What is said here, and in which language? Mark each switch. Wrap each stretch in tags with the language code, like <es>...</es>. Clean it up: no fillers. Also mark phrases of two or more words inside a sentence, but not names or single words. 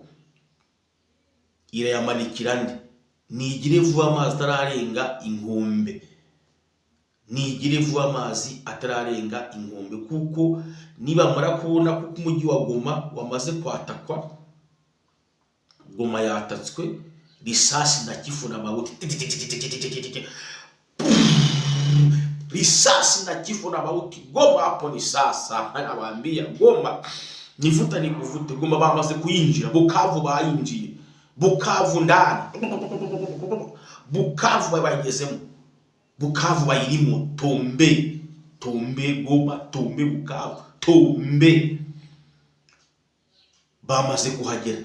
<rw>Irayamanikira nde nigire vuba amazi atararenga inkombe. Nigire vuba amazi atararenga inkombe, kuko niba mara kubona kuko umujyi wa Goma wamaze kwatakwa.</rw> <sw>Goma yatatswe risasi na kifu na mauti. Risasi na kifu na mauti. Goma hapo ni sasa. Anawaambia Goma nifuta nikuvute.</sw> <rw>Goma bamaze kuyinjira. Bukavu bayinjiye. Bukavu ndani. Bukavu bayigezemo. Bukavu bayirimo.</rw> <fr>Tombe Goma, Tombe Bukavu, Tombe.</fr> <rw>Bamaze kuhagera.</rw>